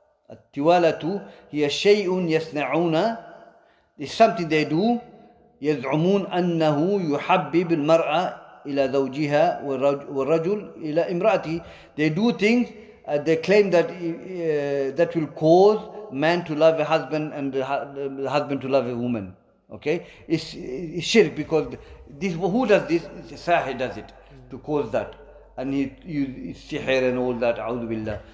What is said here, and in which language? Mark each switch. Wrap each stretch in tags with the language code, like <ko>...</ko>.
<ar>التوالة هي شيء يصنعون,</ar> <en>is something they do.</en> <ar>يزعمون أنه يحبب المرأة إلى زوجها والرجل إلى امرأته.</ar> <en>They do things. They claim that that will cause man to love a husband and the husband to love a woman. Okay, it's shirk because this who does this? Sahir does it to cause that, and he uses sihr and all that. A'udhu billah.</en>